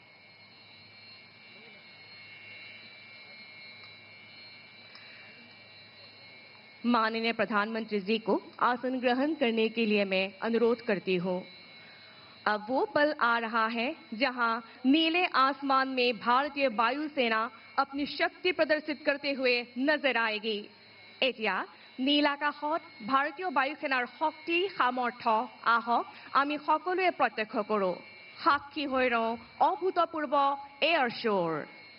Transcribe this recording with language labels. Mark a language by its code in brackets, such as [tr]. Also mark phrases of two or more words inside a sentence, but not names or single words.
[hi] माननीय प्रधानमंत्री जी को आसन ग्रहण करने के लिए मैं अनुरोध करती हूँ। अब वो पल आ रहा है जहां नीले आसमान में भारतीय वायुसेना अपनी शक्ति प्रदर्शित करते हुए नजर आएगी। [as] एटिया নীল আকাশত ভাৰতীয় বায়ুসেনাৰ শক্তি সামৰ্থ্য আহক আমি সকলোৱে প্ৰত্যক্ষ কৰোঁ। সাক্ষী হৈ ৰওঁ অভূতপূৰ্ব এয়াৰ শ্ব'ৰ।